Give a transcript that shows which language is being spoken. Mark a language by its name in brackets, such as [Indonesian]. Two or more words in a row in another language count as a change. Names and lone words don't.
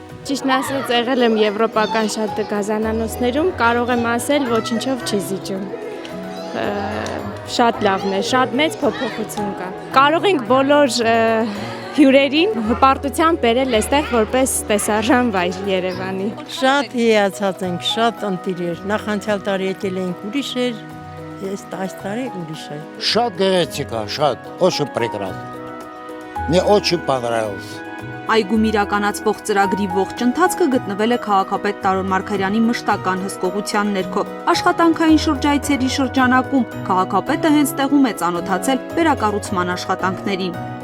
[Armenian] Ճիշտն ասած եղել եմ եվրոպական շատ գազանանոցներում, կարող եմ ասել ոչինչով չի զիջում։ Շատ լավն է, շատ մեծ փոփոխություն կա։ Կարող ենք բոլոր հյուրերին հպարտությամբ բերել այստեղ որպես տեսարժան վայր Երևանի։ Շատ հիացած ենք, շատ ընտիրեր։ Նախանցյալ տարի եկել էինք ուրիշ էր, այս տարի ուրիշ է։ Շատ գեղեցիկ է, շատ, [Russian] очень прекрасно. Мне очень понравилось. [Armenian] Այգում իրականացվող ծրագրի ողջ ընթացքը գտնվել է քաղաքապետ Տարոն Մարգարյանի մշտական հսկողության ներքո։ Աշխատանքային շրջայցերի շրջանակում քաղաքապետը հենց տեղում է ծանոթացել վերակառուցման աշխատանքներին։